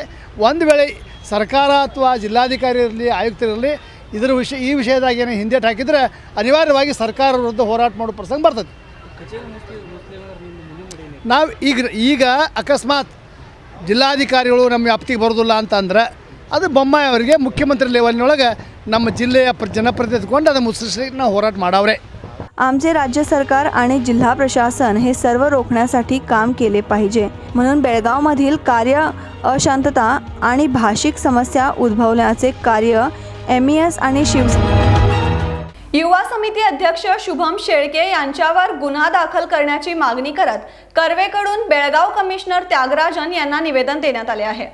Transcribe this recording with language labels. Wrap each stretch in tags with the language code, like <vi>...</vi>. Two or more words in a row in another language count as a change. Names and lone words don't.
<kn>ಒಂದು ವೇಳೆ ಸರ್ಕಾರ ಅಥವಾ ಜಿಲ್ಲಾಧಿಕಾರಿ ಇರಲಿ, ಆಯುಕ್ತರಿರಲಿ ಈ ವಿಷಯದಾಗ ಏನು ಹಿಂದೇಟು ಹಾಕಿದರೆ ಅನಿವಾರ್ಯವಾಗಿ ಸರ್ಕಾರ ವಿರುದ್ಧ ಹೋರಾಟ ಮಾಡೋ ಪ್ರಸಂಗ ಬರ್ತದೆ। ನಾವು ಈಗ ಅಕಸ್ಮಾತ್ ಜಿಲ್ಲಾಧಿಕಾರಿಗಳು ನಮ್ಮ ವ್ಯಾಪ್ತಿಗೆ ಬರೋದಿಲ್ಲ ಅಂತಂದ್ರೆ ಅದು ಬೊಮ್ಮಾಯಿ ಅವರಿಗೆ ಮುಖ್ಯಮಂತ್ರಿ ಲೆವೆಲ್ನೊಳಗೆ ನಮ್ಮ ಜಿಲ್ಲೆಯ ಜನಪ್ರತಿನಿಧಿ ತಗೊಂಡು ಅದನ್ನು ಮುಚ್ಚಿಸಲಿಕ್ಕೆ ನಾವು ಹೋರಾಟ ಮಾಡಾವ್ರೆ।</kn> <mr>आमचे राज्य सरकार आणि जिल्हा प्रशासन हे सर्व रोखण्यासाठी काम केले पाहिजे, म्हणून बेळगावमधील कार्य अशांतता आणि भाषिक समस्या उद्भवण्याचे कार्य MES आणि युवा समिती अध्यक्ष शुभम शेळके यांच्यावर गुन्हा दाखल करण्याची मागणी करत कर्वेकडून बेळगाव कमिशनर त्यागराजन यांना निवेदन देण्यात आले आहे।</mr>